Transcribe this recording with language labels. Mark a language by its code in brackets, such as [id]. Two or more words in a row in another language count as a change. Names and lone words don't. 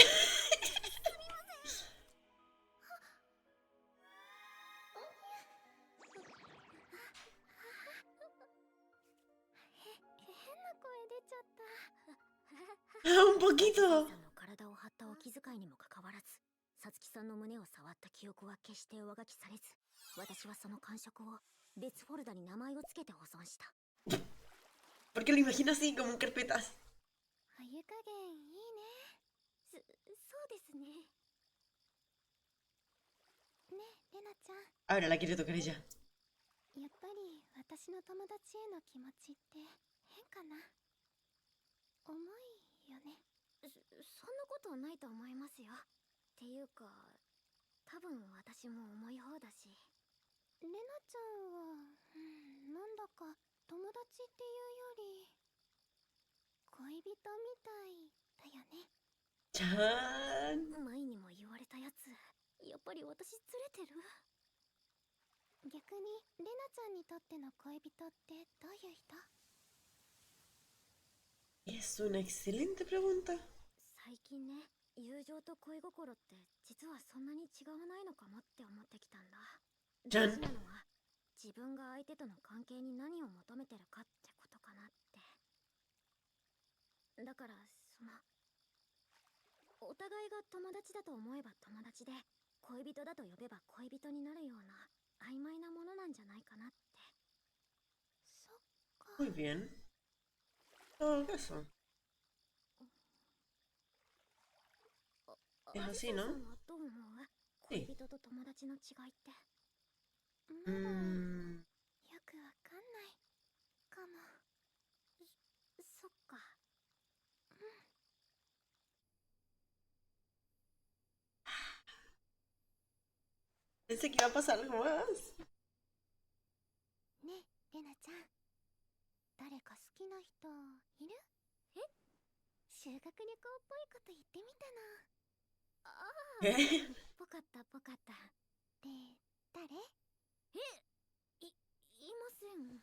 [ja] すみません。変な声出ちゃった。 [es] Un poquito. [ja] さんの体を張ったお気遣いにもかかわらず、さつきさんの胸を触った記憶は決して上書きされず、私はその感触を別フォルダに名前をつけて保存した。 [es] Porque lo imagino así, como en carpetas. [ja] 湯加減いいね。そうですね。ねえレナちゃん、 [es] Ahora la quiere tocar ella. [ja] やっぱり私の友達への気持ちって変かな。重いよね。そんなことないと思いますよ。っていうか、多分私も重い方だし。レナちゃんは、なんだか友達っていうより恋人みたいだよね。ちゃん。前にも言われたやつ、やっぱり私ずれてる？逆にレナちゃんにとっての恋人ってどういう人？ [es] Es una excelente pregunta. [ja] 最近ね、友情と恋心って実はそんなに違わないのかもって思ってきたんだ。じゃん大事なのは自分が相手との関係に何を求めてるかってことかなって。だからお互いが友達だと思えば友達で、恋人だと呼べば恋人になるような曖昧なものなんじゃないかなって。そっか。 [es] Muy bien. Todo caso. Es [ja] アジ [es] así, [ja] サイ [es] ¿no? [ja] さんはどう思う？恋人と友達の違いって。まだよ Mm, くわかんないかも。そっか。 [es] pensé que iba a pasar algo más. [ja] ねえレナちゃん、誰か好きな人いる？え？修学旅行っぽいこと言ってみたの。 [es] ¿Qué? [ja] ぽかったぽかった。で、誰？いません。